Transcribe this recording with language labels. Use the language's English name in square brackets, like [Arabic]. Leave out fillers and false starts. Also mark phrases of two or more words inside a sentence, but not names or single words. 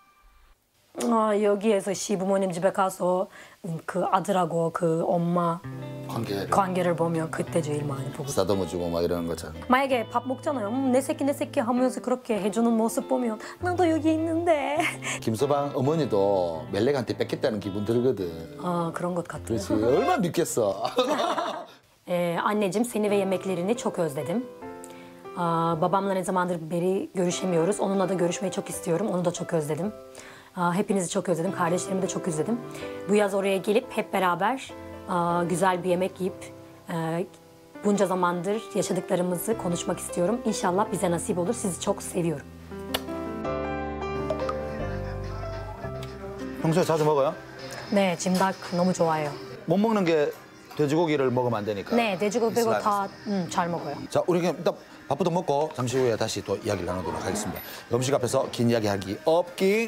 [Korean] 여기에서 시부모님 집에 가서 그 아들하고 그 엄마 관계를 보면 그때 제일 많이 보고 싶어요. 쓰다듬어주고 막 이러는 거잖아. 만약에 밥 먹잖아요. 내 새끼 하면서 그렇게 해주는 모습 보면 나도 여기 있는데. 김서방 어머니도 멜렉한테 뺏겼다는 기분 들거든. 그런 것 같아요. 그렇지. 얼마나 믿겠어. [Turkish] Anneciğim seni ve yemeklerini çok özledim. Babamla ne zamandır beri görüşemiyoruz. Onunla da görüşmeyi çok istiyorum. Onu da çok özledim. Hepinizi çok özledim. Kardeşlerimi de çok özledim. Bu yaz oraya gelip hep beraber güzel bir yemek yiyip bunca zamandır yaşadıklarımızı konuşmak istiyorum. İnşallah bize nasip olur. Sizi çok seviyorum. [Korean] 평소에 자주 먹어요? 네, 짐닭 너무 좋아해요. 못 먹는 게 돼지고기를 먹으면 안 되니까. 네, 돼지고기 빼고 다 잘 먹어요. 자, 우리 그냥 일단 밥부터 먹고 잠시 후에 다시 또 이야기를 나누도록 하겠습니다. 음식 앞에서 긴 이야기 하기 없기.